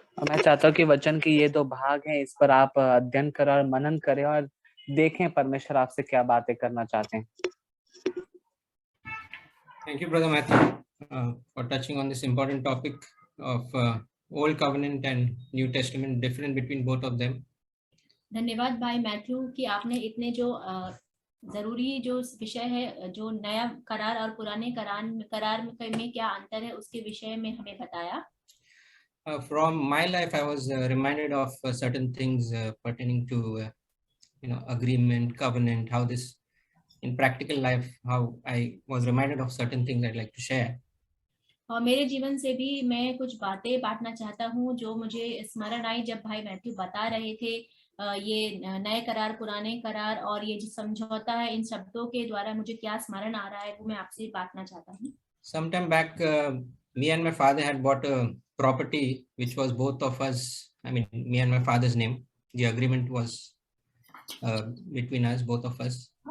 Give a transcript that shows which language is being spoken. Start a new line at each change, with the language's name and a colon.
Hindi: मैं चाहता हूँ कि वचन के ये दो भाग हैं, इस पर आप अध्ययन करें और मनन करें और देखें परमेश्वर आपसे क्या बातें करना चाहते हैं।
English: Thank you, Brother Matthew, for touching on this important topic of Old Covenant and New Testament, difference between both of them.
Hindi: धन्यवाद भाई मैथ्यू कि आपने इतने जो जरूरी जो विषय है, जो नया करार और पुराने करार में क्या अंतर है उसके विषय में हमें बताया।
English: From my life, I was reminded of certain things pertaining to agreement, covenant, how this in practical life, how I was reminded of certain things I'd like to share.
Hindi: और मेरे जीवन से भी मैं कुछ बातें बांटना चाहता हूँ जो मुझे स्मरण आई जब भाई मैथ्यू बता रहे थे ये नए करार, पुराने करार और ये जो समझौता है, इन शब्दों के द्वारा मुझे क्या स्मरण आ रहा है वो मैं आपसे बांटना चाहता हूँ।
English: Sometime back, me and my father had bought a property which was both of us, I mean, me and my father's name. The agreement was between us, both of us.